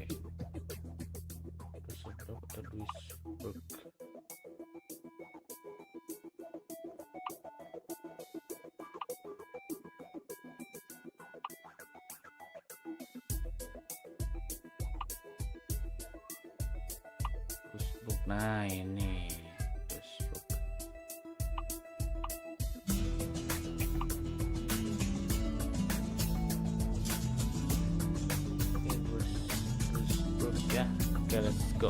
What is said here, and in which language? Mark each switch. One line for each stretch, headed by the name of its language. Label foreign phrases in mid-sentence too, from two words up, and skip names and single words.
Indonesian: Düsseldorf atau Duisburg. Duisburg. Nah, ini Duisburg. Duisburg ya. Oke,
English: let's go.